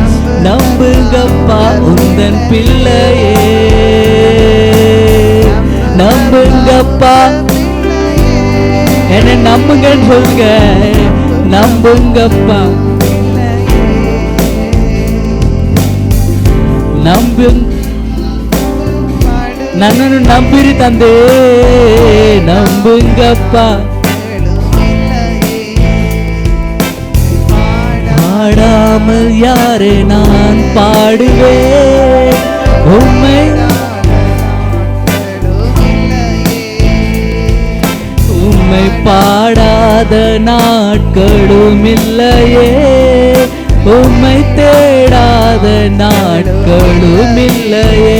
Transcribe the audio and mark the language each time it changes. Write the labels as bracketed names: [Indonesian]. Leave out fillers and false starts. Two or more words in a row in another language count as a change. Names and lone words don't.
[Tamil] நம்புங்கப்பா உந்தன் பிள்ளையே, நம்புங்கப்பா. என்ன நம்புங்கன்னு சொல்லுங்க. நம்புங்கப்பா, நம்புங்க. [Kannada] ನನ್ನನ್ನು ನಂಬಿರಿ ತಂದೆ, ನಂಬುಂಗಪ್ಪ. [Tamil] பாடாமல் யாரே நான் பாடுவேன் உம்மை, உம்மை பாடாத நாட்களும் இல்லையே, உம்மை தேடாத நாட்களும் இல்லையே.